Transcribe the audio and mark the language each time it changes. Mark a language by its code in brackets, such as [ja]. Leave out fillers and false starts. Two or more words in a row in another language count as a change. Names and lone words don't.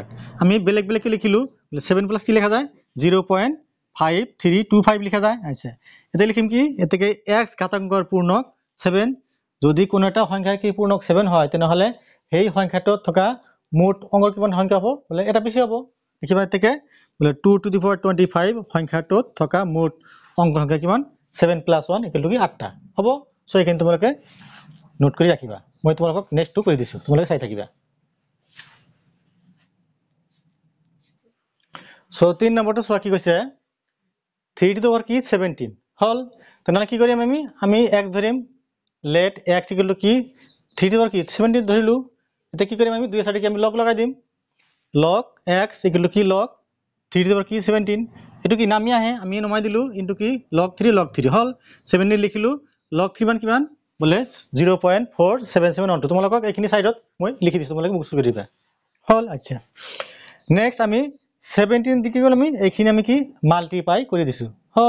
[as] আমি বেলেগ কি লিখিলো বোলে 7 + কি লেখা যায় 0.5325 লিখা যায়। আচ্ছা, এতিয়া লিখিম কি এতেকে x ঘাতাংকৰ পূৰ্ণক 7, যদি কোনো এটা সংখ্যাৰ কি পূৰ্ণক 7 হয় তেনেহ'লে সেই সংখ্যাটোত থকা মুঠ অংকৰ কিমান সংখ্যা হ'ব বোলে এটা বেছি হ'ব। লিখিবা এতেকে বোলে 2 [en] to the power [as] 25 সংখ্যাটোত থকা মুঠ অংকৰ সংখ্যা কিমান 7 + 1 = কি 8টা হ'ব। সো এইখিনি তোমালোকে নোট কৰি ৰাখিবা। মই তোমালোকক নেক্সটটো কৰি দিছো, তোমালোকে চাই থাকিবা। সো 3 নম্বৰটো চোৱা কি কৈছে 3 [en] to the power [as] কি 17 হল। তেনেহ'লে কি কৰিম আমি x ধৰিম, লেট x = কি 3 [en] to the power [as] কি 17 ধৰিলো। এতিয়া কি কৰিম আমি দুই চাইডে কি আমি লগ লগাই দিম, log x = কি log 3 [en] to the power [as] কি 17, এইটো কি নামি আহে আমি নমাই দিলো ইনটু কি log 3 হল। 17 লিখিলো, log 3 মান কিমান বোলে 0.47712। তোমালোকক এইখিনি সাইডত মই লিখি দিছো, তোমালোকে মুখস্থ কৰি দিবা হল। আচ্ছা, নেক্সট আমি 17 দি কি কৰিম এইখিনি আমি কি মাল্টিপ্লাই কৰি দিছো হল।